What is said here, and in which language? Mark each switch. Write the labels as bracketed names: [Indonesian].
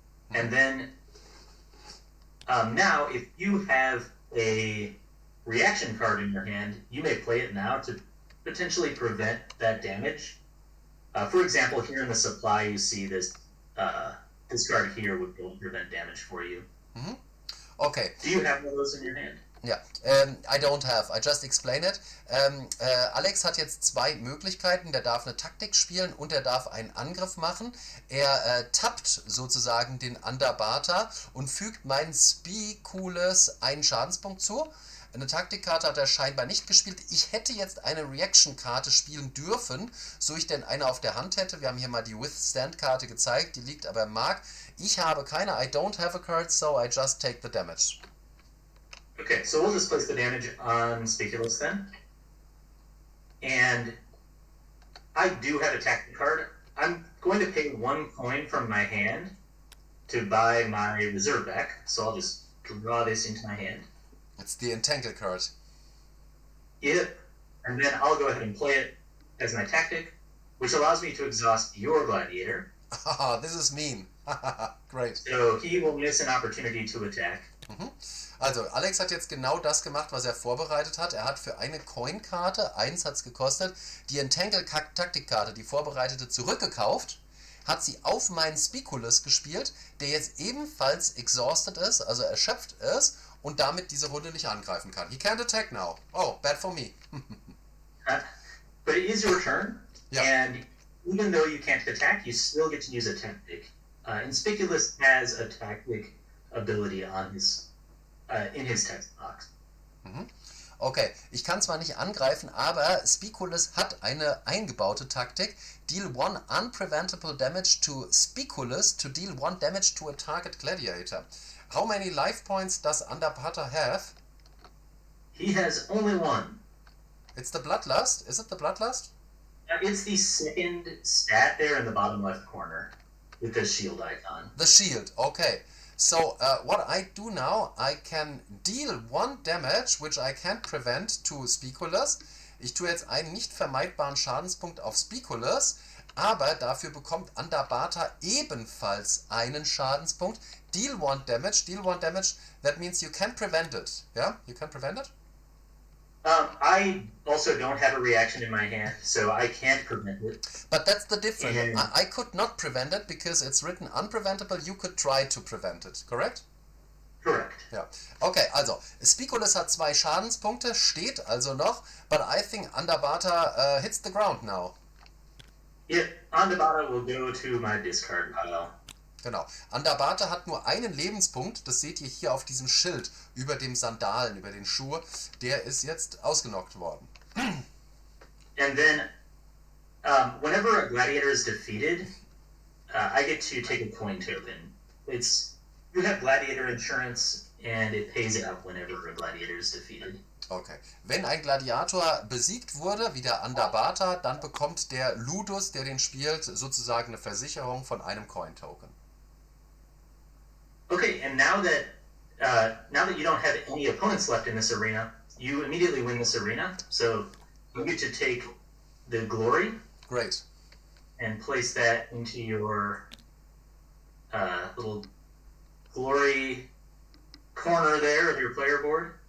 [English] And then now, if you have a reaction card in your hand, you may play it now to potentially prevent that damage. For example, here in the supply, you see this card here would go and prevent damage for you. Mhm. Okay. Do you have one of those in your hand? Ja, I don't have. I just explain it. [German] Alex hat jetzt 2 Möglichkeiten. Der darf eine Taktik spielen und er darf einen Angriff machen. Er tappt sozusagen den Underbarter und fügt meinen Spiculus einen Schadenspunkt zu. Eine Taktikkarte hat er scheinbar nicht gespielt. Ich hätte jetzt eine Reaction-Karte spielen dürfen, so ich denn eine auf der Hand hätte. Wir haben hier mal die Withstand-Karte gezeigt, die liegt aber im Mark. Ich habe keine, [English] I don't have a card, so I just take the damage. Okay, so we'll just place the damage on Spiculus then. And I do have a tactic card. I'm going to pay 1 coin from my hand to buy my reserve back, so I'll just draw this into my hand. It's the Entangle card. Yep. And then I'll go ahead and play it as my tactic, which allows me to exhaust your gladiator. Haha, this is mean. Great. So he will miss an opportunity to attack. Mhm. [German] Also, Alex hat jetzt genau das gemacht, was er vorbereitet hat. Er hat für eine Coin-Karte, 1 hat es gekostet, die Entangle-Taktikkarte, die vorbereitete, zurückgekauft, hat sie auf meinen Spiculus gespielt, der jetzt ebenfalls exhausted ist, also erschöpft ist und damit diese Runde nicht angreifen kann. [English] He can't attack now. Oh, bad for me. But it is your turn, Yeah. and even though you can't attack, you still get to use a tactic. And Spiculus has a tactic ability on his in his text box. Mhm. [German] Okay, ich kann zwar nicht angreifen, aber Spiculus hat eine eingebaute Taktik. [English] Deal 1 unpreventable damage to Spiculus to deal 1 damage to a target gladiator. How many life points does Underbarter have? He has only 1. It's the Bloodlust. Is it the Bloodlust? It's the second stat there in the bottom left corner with the shield icon. The shield, okay. So, what I do now, I can deal 1 damage, which I can't prevent, to Spiculus. [German] Ich tue jetzt einen nicht vermeidbaren Schadenspunkt auf Spiculus, aber dafür bekommt Underbarter ebenfalls einen Schadenspunkt. [English] Deal 1 damage, that means you can prevent it. Yeah, you can prevent it? I also don't have a reaction in my hand, so I can't prevent it. But that's the difference. And- I could not prevent it because it's written unpreventable. You could try to prevent it, correct? Correct. [German] Ja. Okay, also, Spiculus hat 2 Schadenspunkte, steht also noch, [English] but I think Underbarter hits the ground now. Yeah, Andabata will go to my discard pile. [German] Genau. Underbarter hat nur einen Lebenspunkt, das seht ihr hier auf diesem Schild über dem Sandalen, über den Schuh, der ist jetzt ausgenockt worden. [English] And then, whenever a gladiator is defeated, I get to take a coin token. You have gladiator insurance, and it pays out whenever a gladiator is defeated. Okay. [German] Wenn ein Gladiator besiegt wurde, wie der Underbarter, dann bekommt der Ludus, der den spielt, sozusagen eine Versicherung von einem Coin-Token. [English] Okay, and now that you don't have any opponents left in this arena, you immediately win this arena. So you get to take the glory Great. and place that into your little glory corner there of your player board.